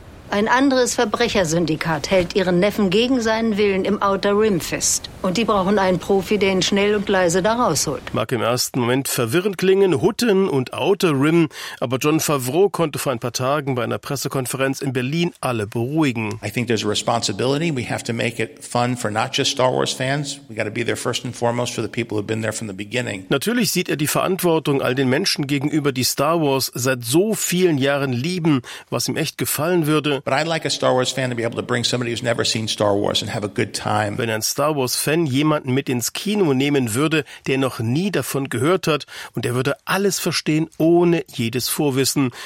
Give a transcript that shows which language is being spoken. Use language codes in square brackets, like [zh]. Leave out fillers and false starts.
[de] Ein anderes Verbrechersyndikat hält ihren Neffen gegen seinen Willen im Outer Rim fest. Und die brauchen einen Profi, der ihn schnell und leise da rausholt. Mag im ersten Moment verwirrend klingen, Hutten und Outer Rim. Aber Jon Favreau konnte vor ein paar Tagen bei einer Pressekonferenz in Berlin alle beruhigen. [en] I think there's a responsibility. We have to make it fun for not just Star Wars fans. We got to be there first and foremost for the people who've been there from the beginning. [de] Natürlich sieht er die Verantwortung all den Menschen gegenüber, die Star Wars seit so vielen Jahren lieben, was ihm echt gefallen würde. [en] But I'd like a Star Wars fan to be able to bring somebody who's never seen Star Wars and have a good time. [de] Wenn ein Star Wars Fan Fan jemanden mit ins Kino nehmen würde, der noch nie davon gehört hat, und er würde alles verstehen ohne jedes Vorwissen.